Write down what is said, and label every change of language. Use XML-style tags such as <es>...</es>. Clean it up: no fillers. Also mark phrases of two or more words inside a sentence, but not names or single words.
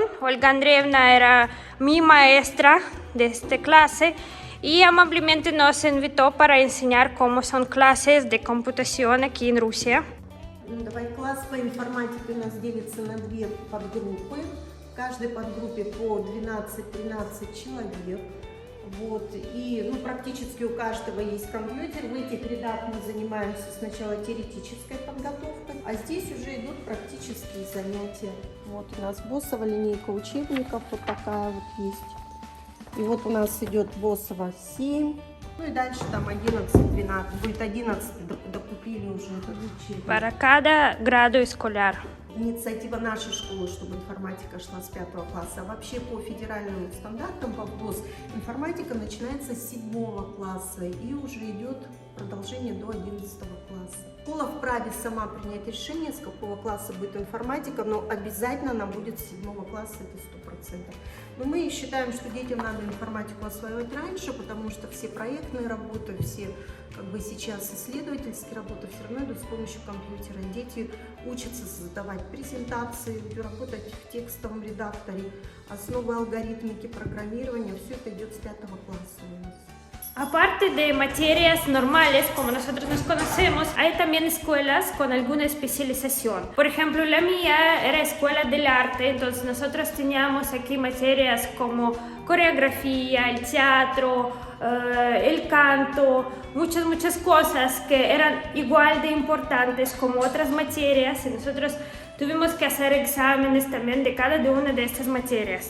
<es>Olga Andreevna era mi maestra de esta clase y amablemente nos invitó para enseñar cómo son clases de computación aquí en Rusia.</es> <ru>Класс по информатике у нас делится на 2 подгруппы. В каждой подгруппе по 12-13 человек. Вот. И практически у каждого есть компьютер. В этих рядах мы занимаемся сначала теоретической подготовкой, а здесь уже идут практические занятия. Вот у нас боссовая линейка учебников, вот такая вот есть. И вот у нас идет ВОСова 7. Ну и дальше там 11, 12. Будет 11, докупили уже этот учебник.</ru> <es>Para cada grado escolar.</es> <ru>Инициатива нашей школы, чтобы информатика шла с 5 класса. А вообще по федеральным стандартам, по ВГОС, информатика начинается с 7 класса и уже идет продолжение до 11 класса. Школа вправе сама принять решение, с какого класса будет информатика, но обязательно она будет с 7 класса, это 100%. Но мы считаем, что детям надо информатику осваивать раньше, потому что все проектные работы, все как бы сейчас исследовательские работы все равно идут с помощью компьютера. Дети учатся создавать презентации, работать в текстовом редакторе, основы алгоритмики, программирования, все это идет с 5 класса у нас.</ru> <es>Aparte de materias normales, como nosotros nos conocemos, hay también escuelas con alguna especialización. Por ejemplo, la mía era escuela del arte, entonces nosotros teníamos aquí materias como coreografía, el teatro, el canto, muchas cosas que eran igual de importantes como otras materias, y nosotros tuvimos que hacer exámenes también de cada una de estas materias.</es>